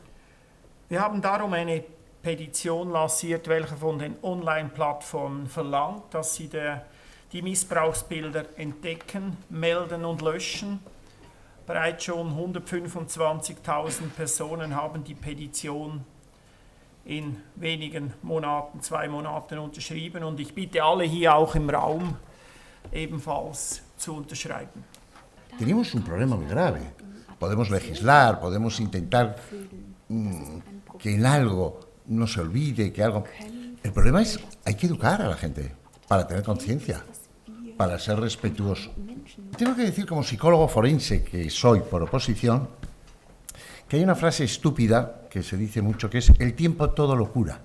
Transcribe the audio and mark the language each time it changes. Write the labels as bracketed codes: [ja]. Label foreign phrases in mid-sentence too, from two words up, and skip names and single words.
[de] Wir haben darum eine Petition lanciert, welche von den Online-Plattformen verlangt, dass sie die Missbrauchsbilder entdecken, melden und löschen. Bereits schon 125.000 Personen haben die Petition in wenigen Monaten, 2 Monaten unterschrieben, und ich bitte alle hier auch im Raum ebenfalls zu unterschreiben. [es] Tenemos un problema muy grave. Podemos legislar, podemos intentar que en algo no se olvide, que algo... El problema es, hay que educar a la gente para tener conciencia, para ser respetuoso. Tengo que decir, como psicólogo forense que soy por oposición, que hay una frase estúpida que se dice mucho, que es: el tiempo todo lo cura.